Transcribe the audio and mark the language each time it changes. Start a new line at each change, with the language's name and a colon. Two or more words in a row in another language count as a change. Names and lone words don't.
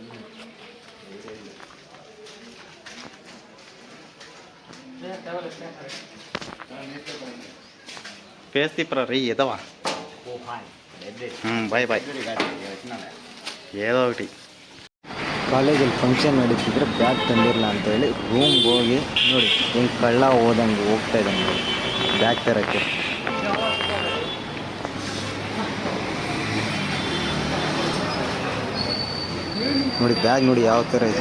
Telugu: ఫేస్ తిప్పరా రీ ఎదవా.
English: bye bye.
Telugu: ఏదో ఒకటి
Kannada: ಕಾಲೇಜಲ್ಲಿ ಫಂಕ್ಷನ್ ನಡೀತಿದ್ರೆ ಬ್ಯಾಗ್ ತಂದಿರಲ್ಲ ಅಂತೇಳಿ ರೂಮ್ಗೆ ಹೋಗಿ ನೋಡಿ ಹೆಂಗೆ ಕಳ್ಳ ಹೋದಂಗೆ ಹೋಗ್ತಾ ಇದ್ದಾನೆ ನೋಡಿ ಬ್ಯಾಗ್ ತರೋಕ್ಕೆ. ನೋಡಿ ಬ್ಯಾಗ್ ನೋಡಿ ಯಾವ ಥರ ಇದೆ.